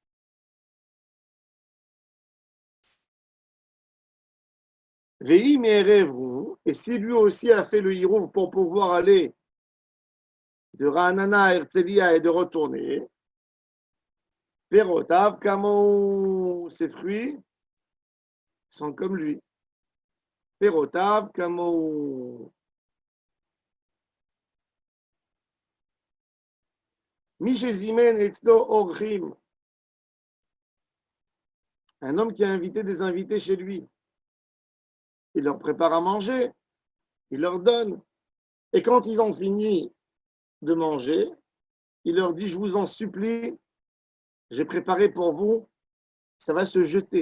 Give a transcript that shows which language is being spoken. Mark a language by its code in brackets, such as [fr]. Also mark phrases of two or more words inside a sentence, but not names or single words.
[fr] Et si lui aussi a fait le hirouv pour pouvoir aller de Ranana à Herzliya et de retourner, [he] פירותיו, כמוהו, [fr] ses fruits sont comme lui. [he] פירותיו, כמוהו. מי שזימן אצלו אורחים. [fr] Un homme qui a invité des invités chez lui. Il leur prépare à manger, il leur donne. Et quand ils ont fini de manger, il leur dit, je vous en supplie, j'ai préparé pour vous, ça va se jeter.